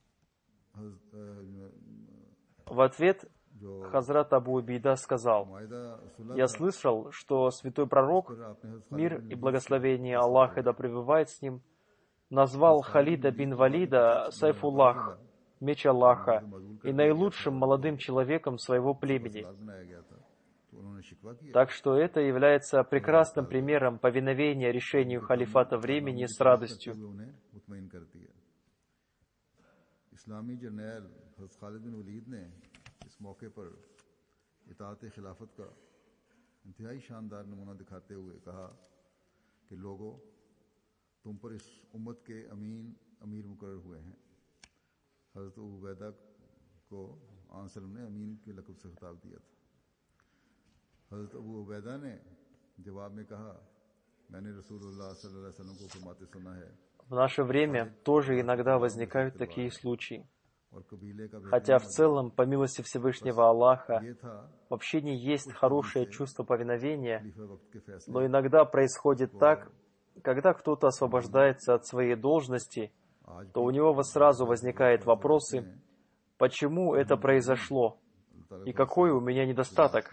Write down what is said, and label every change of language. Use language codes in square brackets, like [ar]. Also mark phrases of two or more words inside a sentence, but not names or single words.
[ru] В ответ Хазрат Абу Убейда сказал: «Я слышал, что святой пророк, мир и благословение Аллаха да пребывает с ним, назвал Халида бин Валида Сайфуллах, меч Аллаха, и наилучшим молодым человеком своего племени. Так что это является прекрасным примером повиновения решению халифата времени с радостью». [ur] اسلامی جرنیل حضرت خالد بن ولید نے اس موقع پر اطاعت خلافت کا انتہائی شاندار نمونہ دکھاتے ہوئے کہا کہ لوگو، تم پر اس امت کے امیر مقرر ہوئے ہیں. حضرت ابو عبیدہ کو آن سلم نے امین کے لقب سے خطاب دیا تھا. حضرت ابو عبیدہ نے جواب میں کہا، میں نے رسول اللہ [ar] صلی اللہ علیہ وسلم [ur] کو فرماتے سنا ہے. [ru] В наше время тоже иногда возникают такие случаи. Хотя в целом, по милости Всевышнего Аллаха, в общине есть хорошее чувство повиновения, но иногда происходит так, когда кто-то освобождается от своей должности, то у него сразу возникают вопросы, почему это произошло и какой у меня недостаток.